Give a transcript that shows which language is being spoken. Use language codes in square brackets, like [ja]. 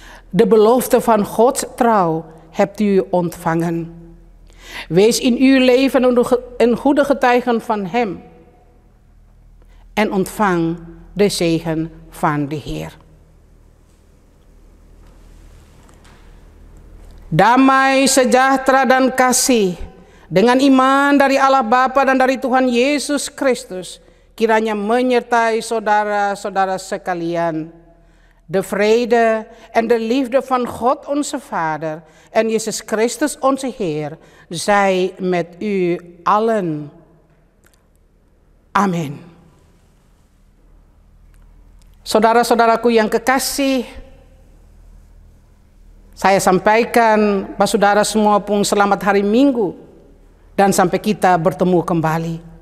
[nl] De belofte van Gods trouw hebt u ontvangen. Wees in uw leven een goede getuige van Hem. En ontvang de zegen van de Heer. [id] Damai, sejahtera dan kasih dengan iman dari Allah Bapa dan dari Tuhan Yesus Kristus kiranya menyertai saudara-saudara sekalian. [nl] De vrede en de liefde van God onze Vader en Jezus Christus onze Heer zij met u allen. [id] Amin. Saudara-saudaraku yang kekasih, saya sampaikan pada saudara semua pun selamat hari Minggu dan sampai kita bertemu kembali.